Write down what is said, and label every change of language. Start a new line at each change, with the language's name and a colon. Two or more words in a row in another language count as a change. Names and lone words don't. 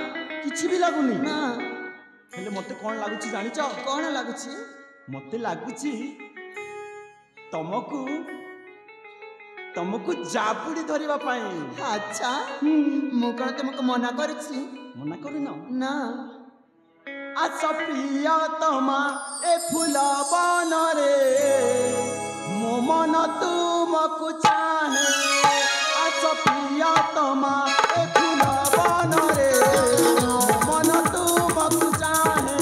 Odia: କିଛି ଭି ଲାଗୁନି? ନା ହେଲେ ମତେ କଣ ଲାଗୁଛି ଜାଣିଛ? କଣ ଲାଗୁଛି? ମତେ ଲାଗୁଛି ତୁମକୁ ତୁମକୁ ଜାବୁଡ଼ି ଧରିବା ପାଇଁ। ଅଚ୍ଛା ମୁଁ କଣ ତୁମକୁ ମନା କରିଛି? ମନା କରିନ ନା। ଆସ ପ୍ରିୟତମା ଏ ଫୁଲ ବନ ରେ ମୋ ମନ ତୁମକୁ ଚାହେଁ। ଆସ ପ୍ରିୟତମା ଏ ଫୁଲ ବନ ରେ ମୋ ମନ ତୁମକୁ ଚାହେଁ।